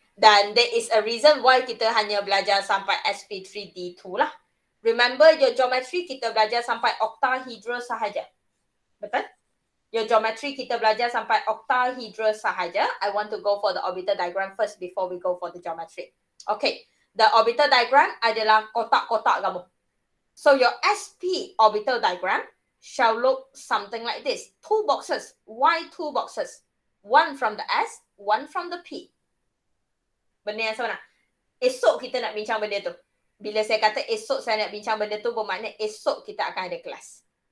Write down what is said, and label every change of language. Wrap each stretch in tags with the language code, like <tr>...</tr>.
<ms>Dan</ms> <en>there is a reason why</en> <ms>kita hanya belajar sampai SP3D2 lah.</ms> <en>Remember your geometry</en> <ms>kita belajar sampai octahedral sahaja. Betul?</ms> <en>Your geometry</en> <ms>kita belajar sampai octahedral sahaja.</ms> <en>I want to go for the orbital diagram first before we go for the geometry. Okay. The orbital diagram</en> <ms>adalah kotak-kotak kamu.</ms> <en>So your SP orbital diagram shall look something like this. 2 boxes. Why 2 boxes? 1 from the S, 1 from the P.</en> <ms>Benda yang sebenar. Esok kita nak bincang benda tu. Bila saya kata esok saya nak bincang benda tu, bermakna esok kita akan ada kelas.</ms>